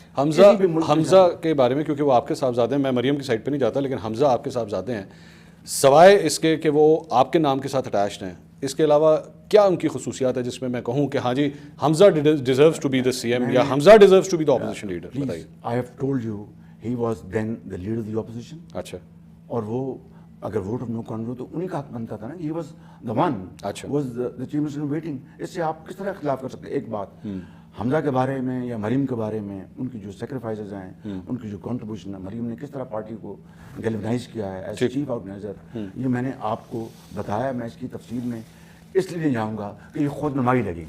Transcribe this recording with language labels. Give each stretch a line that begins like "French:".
Urdu: حمزہ کے بارے میں, کیونکہ وہ آپ کے صاحبزادے ہیں, میں مریم کی سائڈ پہ نہیں جاتا, لیکن حمزہ آپ کے صاحبزادے ہیں. سوائے اس کے کہ وہ آپ کے نام کے ساتھ اٹیچڈ ہیں, اس کے علاوہ کیا ان کی خصوصیات ہے جس میں کہوں کہ ہاں جی حمزہ
English: deserves to be the C M
Urdu: یا حمزہ
English: Deserves to be the opposition leader?
Urdu: بتائیے.
English: I have told you he was then the leader the opposition.
Urdu: اچھا. اور وہ اگر ووٹ آف نو کانفیڈنس تو انہیں کا حق بنتا تھا نا.
English: He was the one, was the chief minister in waiting.
Urdu: اس سے آپ کس طرح اختلاف کر سکتے ہیں؟ ایک بات حمزہ کے بارے میں یا مریم کے بارے میں, ان کی جو سیکریفائسز ہیں, ان کی جو کنٹریبیوشن ہے, مریم نے کس طرح پارٹی کو گیلونائز کیا ہے ایز چیف آرگنائزر, یہ میں نے آپ کو بتایا. میں اس کی تفصیل میں اس لیے نہیں جاؤں گا کہ یہ خود نمائی لگے گی.